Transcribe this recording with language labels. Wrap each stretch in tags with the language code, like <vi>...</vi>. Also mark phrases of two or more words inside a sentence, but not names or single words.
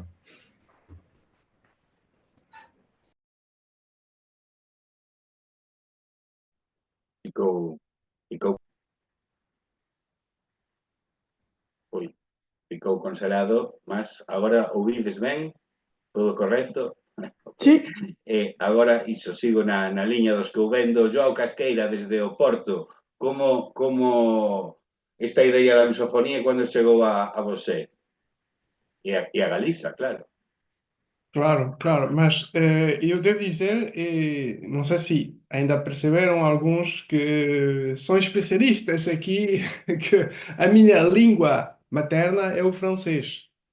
<gl>Ficou congelado, mas agora ouvides ben? Todo correcto? Sí. Agora, iso, sigo na liña dos que eu vendo. Joao Casqueira, desde o Porto, como esta idea da lusofonía cando chegou a você? E a Galiza, claro.</gl> <pt>Claro, mas eu devo dizer, não sei se ainda perceberam alguns que são especialistas aqui, que a minha língua materna é o francês.</pt>